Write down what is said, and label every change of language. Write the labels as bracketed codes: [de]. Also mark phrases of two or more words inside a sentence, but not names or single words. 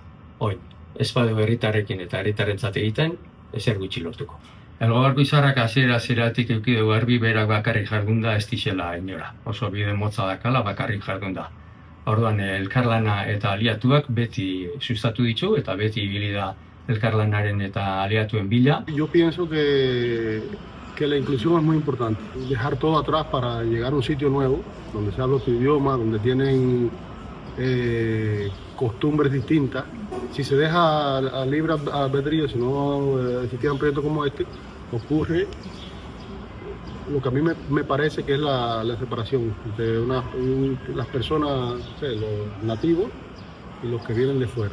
[eu] Oin, ez badeu herritarrekin eta herritarrentzat egiten, ezer gutxi lortuko. Elgoibarko izarrak hasieratik eduki dugu garbi berak bakarrik jardunda ez dixela inora. Oso bide motza dakala bakarrik jardunda. Orduan elkarlana eta aliatuak beti sustatu ditu eta beti ibili da elkarlanaren eta aliatuen bila. [es] Yo pienso que la inclusión es muy importante. Dejar todo atrás para llegar a un sitio nuevo, donde se habla otro idioma, donde tienen costumbres distintas. Si se deja a libre albedrío, si no existiera un proyecto como este, ocurre lo que a mí me parece que es la separación entre las personas, no sé, los nativos y los que vienen de fuera.